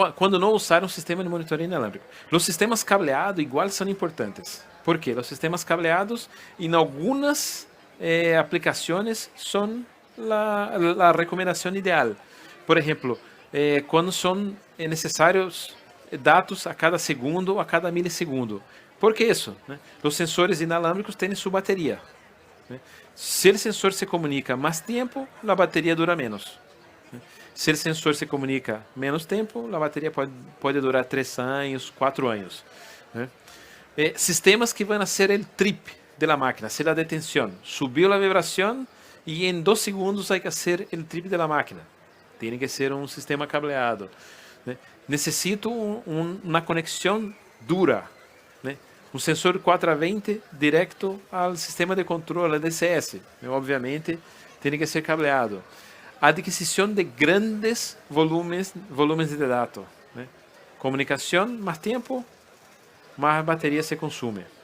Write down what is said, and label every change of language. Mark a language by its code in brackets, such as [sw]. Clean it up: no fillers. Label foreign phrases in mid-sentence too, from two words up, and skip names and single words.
[es] Cuando no usar un sistema de monitoreo inalámbrico. Los sistemas cableados igual son importantes. ¿Por qué? Los sistemas cableados en algunas aplicaciones son la recomendación ideal. Por ejemplo, cuando son necesarios [pt] dados a cada segundo ou a cada milissegundo. Por que isso? Os sensores inalâmbricos têm sua bateria. Se o sensor se comunica mais tempo, a bateria dura menos. Se o sensor se comunica menos tempo, a bateria pode durar 3 anos, 4 anos. Sistemas que vão ser o trip da máquina, ser a detenção. Subiu a vibração e em 2 segundos [es] hay que hacer [pt] o trip da máquina. Tem que ser um sistema cableado. Necessito uma conexão dura, né? [es] Un sensor 420 directo al sistema de control, al DCS. Obviamente, tiene que ser cableado. Adquisición de grandes volumes de datos. Comunicación, más tiempo, más batería se consume.